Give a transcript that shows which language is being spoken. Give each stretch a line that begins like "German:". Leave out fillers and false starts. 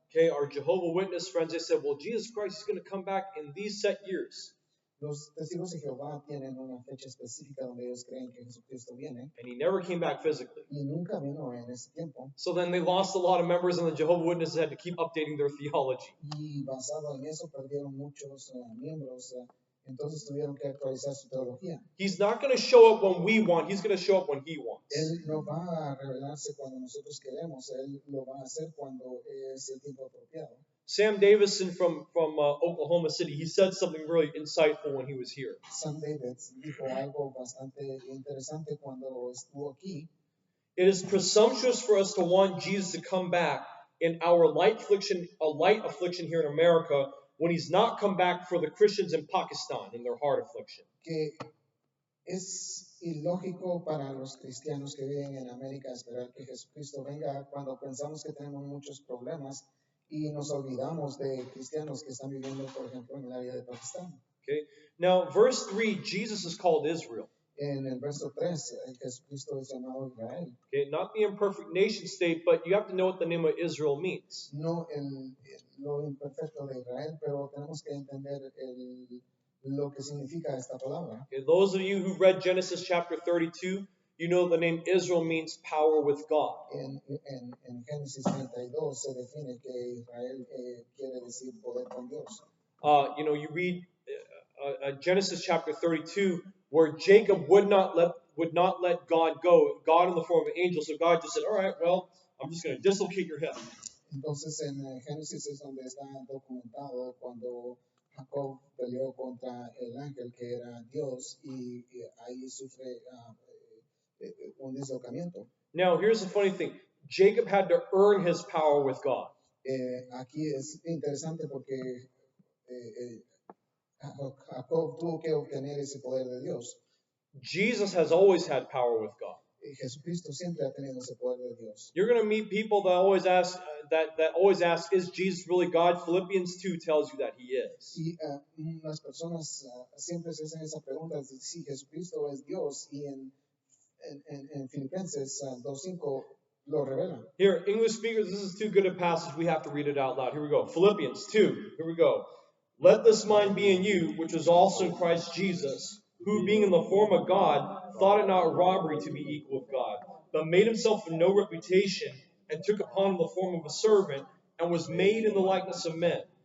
English: Okay, our Jehovah Witness friends, they said, well, Jesus Christ is going to come back in these set years.
Spanish: Los testigos de Jehová tienen una fecha específica donde ellos creen que Jesucristo viene.
English: And he never came back physically.
Spanish: Y nunca vino en ese tiempo.
English: So then they lost a lot of members and the Jehovah Witnesses had to keep updating their theology.
Spanish: Y basado en eso perdieron muchos miembros. Entonces tuvieron que actualizar su teología.
English: He's not going to show up when we want. He's going to show up when he wants.
Spanish: Él no va a revelarse cuando nosotros queremos. Él lo va a hacer cuando es el tiempo apropiado.
English: Sam Davison from Oklahoma City, he said something really insightful when he was here.
Spanish: Sam Davis dijo algo bastante interesante cuando estuvo aquí.
English: It is presumptuous for us to want Jesus to come back in our light affliction here in America when he's not come back for the Christians in Pakistan in their hard affliction.
Spanish: Que es ilógico para los cristianos que viven en América esperar que Jesucristo venga cuando pensamos que tenemos muchos problemas y nos olvidamos de cristianos que están viviendo, por ejemplo, en el área de Pakistán.
English: Okay. Now, verse 3, Jesus is called Israel.
Spanish: En el verso 3, Jesucristo es llamado Israel.
English: Okay, not the imperfect nation state, but you have to know what the name of Israel means.
Spanish: No lo imperfecto de Israel, pero tenemos que entender lo que significa esta palabra.
English: Okay, those of you who read Genesis chapter 32, you know the name Israel means power with God.
Spanish: En Génesis 32 se define que Israel quiere decir poder con Dios.
English: You read Genesis chapter 32, where Jacob would not let God go, God in the form of an angel. So God just said, all right, well, I'm just going to dislocate your hip.
Spanish: Entonces en Génesis es donde está documentado cuando Jacob peleó contra el ángel que era Dios y ahí sufre un dislocamiento.
English: Now, here's the funny thing. Jacob had to earn his power with God.
Spanish: Aquí es interesante porque Jacob tuvo que obtener ese poder de Dios.
English: Jesus has always had power with God.
Spanish: Jesucristo siempre ha tenido ese poder de Dios.
English: You're going to meet people that always ask, is Jesus really God? Philippians 2 tells you that he is.
Spanish: Y las personas siempre se hacen esa pregunta de si Jesucristo es Dios y en Filipenses 2:5 lo revela.
English: Here, English speakers, this is too good a passage. We have to read it out loud. Here we go. Philippians 2. Here we go. Let this mind be in you, which was also in Christ Jesus, who being in the form of God, thought it not robbery to be equal with God, but made himself of no reputation, and took upon him the form of a servant, and was made in the likeness of men.